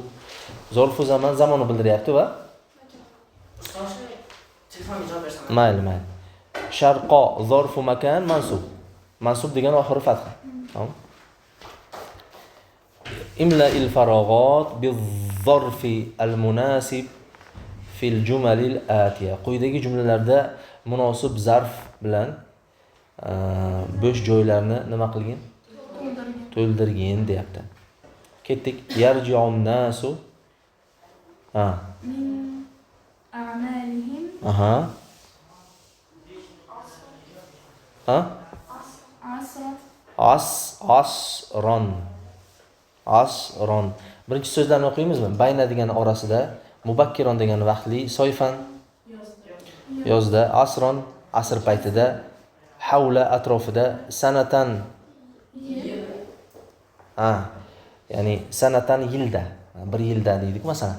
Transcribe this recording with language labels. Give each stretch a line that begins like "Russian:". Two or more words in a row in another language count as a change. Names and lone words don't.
Arabic: ظرف الزمان
Uzbek: zamonni bildiryapti va Telefon javob bersam. mayli.
Arabic: شرقًا ظرف مكان منصوب.
Uzbek: Mansub degani oxiri fatha.
Arabic: تمام. املأ الفراغات بالظرف المناسب في الجمل الآتية.
Uzbek: Quyidagi jumlalarda munosib zarf bilan bo'sh joylarni nima qilgin? To'ldirgin deyapti. Ketdik.
Arabic: يرجع الناس. من أعمالهم عصرا asron.
Uzbek: Birinchi so'zlarni o'qiymizmi? Bayna degani orasida, mubakkiron degani vaqtli, soyfan yozda, asron asr paytida, havla atrofida, sanatan ya'ni sanatan yilda, bir yilda deydik masalan.